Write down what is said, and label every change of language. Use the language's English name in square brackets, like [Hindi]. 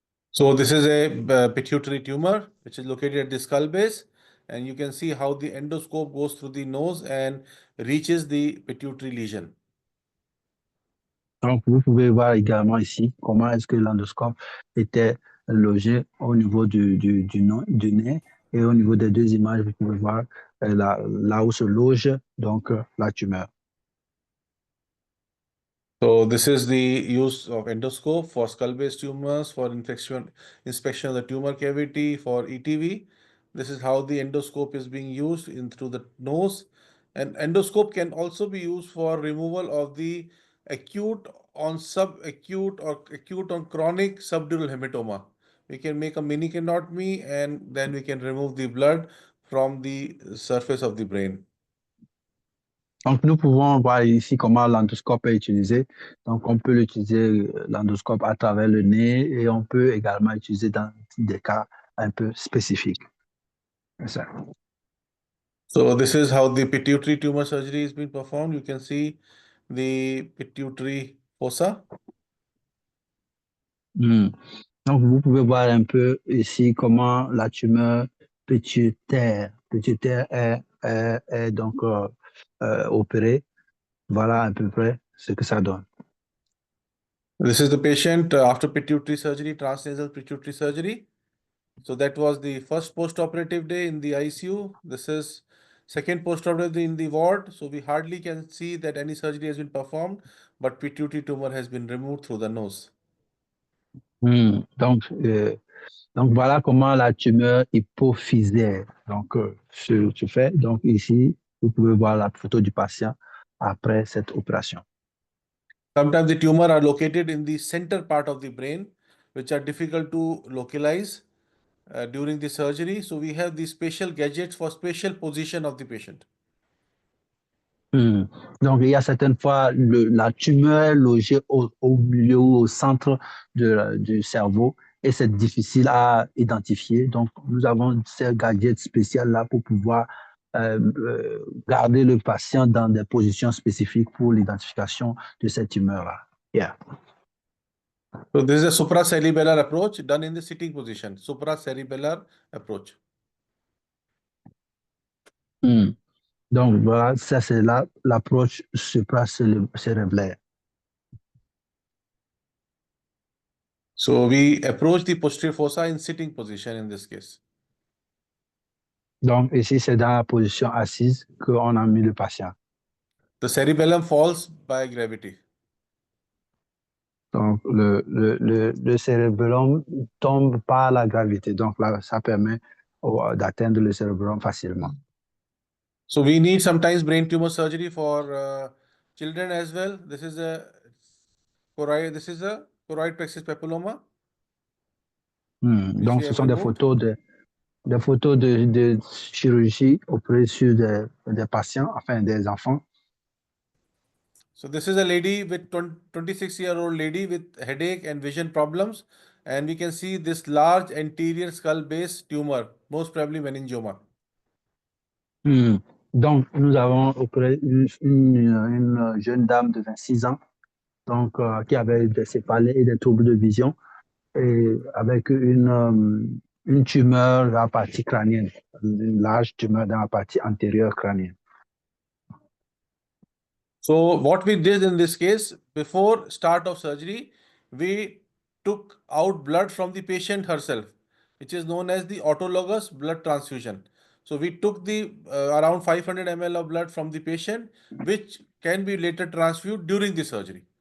[English] So this is a pituitary tumor, which is located at the skull base, and you can see how the endoscope goes through the nose and reaches the pituitary lesion. [French] Donc, vous pouvez voir également ici comment est-ce que l'endoscope était logé au niveau du nez et au niveau des deux images, vous pouvez voir là où se loge donc la tumeur. [English] So this is the use of endoscope for skull-based tumors, for inspection of the tumor cavity, for ETV. This is how the endoscope is being used in through the nose. And endoscope can also be used for removal of the acute on subacute or acute on chronic subdural hematoma. We can make a menicanotomy and then we can remove the blood from the surface of the brain. [French] Donc, nous pouvons voir ici comment l'endoscope est utilisé. Donc, on peut l'utiliser, l'endoscope, à travers le nez et on peut également utiliser dans des cas un peu spécifiques. C'est ça. [English] So this is how the pituitary tumor surgery is being performed. You can see the pituitary fossa. Hmm. [French] Donc, vous pouvez voir un peu ici comment la tumeur pituitaire est donc opérée. Voilà à peu près ce que ça donne. [English] This is the patient after pituitary surgery, transnasal pituitary surgery. So that was the first post-operative day in the ICU. This is second post-operative day in the ward. So we hardly can see that any surgery has been performed, but pituitary tumor has been removed through the nose. Hmm. [French] Donc, voilà comment la tumeur hypophysaire se fait. Donc, ici, vous pouvez voir la photo du patient après cette opération. [English] Sometimes the tumor are located in the center part of the brain, which are difficult to localize during the surgery. So we have these special gadgets for spatial position of the patient. Hmm. [French] Donc, il y a certaines fois, la tumeur est logée au milieu ou au centre du cerveau et c'est difficile à identifier. Donc, nous avons ces gadgets spéciaux-là pour pouvoir garder le patient dans des positions spécifiques pour l'identification de cette tumeur-là. Yeah. [English] So this is a supracerebellar approach done in the sitting position, supracerebellar approach. Hmm. [French] Donc, voilà, ça c'est l'approche supracérébrale. [English] So we approach the posterior fossa in sitting position in this case. [French] Donc, ici, c'est dans la position assise qu'on a mis le patient. [English] The cerebellum falls by gravity. [French] Donc, le cérébellum tombe par la gravité. Donc, là, ça permet d'atteindre le cérébellum facilement. [English] So we need sometimes brain tumor surgery for children as well. This is a choroid plexus papilloma. Which [French] Donc, [English] we [French] ce [English] have [French] sont des [English] removed. [French] photos de chirurgie auprès sur des patients, enfin des enfants. [English] So this is a lady with 26-year-old lady with headache and vision problems. And we can see this large anterior skull base tumor, most probably meningioma. [French] Donc, nous avons opéré une jeune dame de 26 ans donc, qui avait des céphalées et des troubles de vision et avec une tumeur dans la partie crânienne, une large tumeur dans la partie antérieure crânienne. [English] So what we did in this case, before start of surgery, we took out blood from the patient herself, which is known as the autologous blood transfusion. So we took the around 500 ml of blood from the patient, which can be later transfused during the surgery.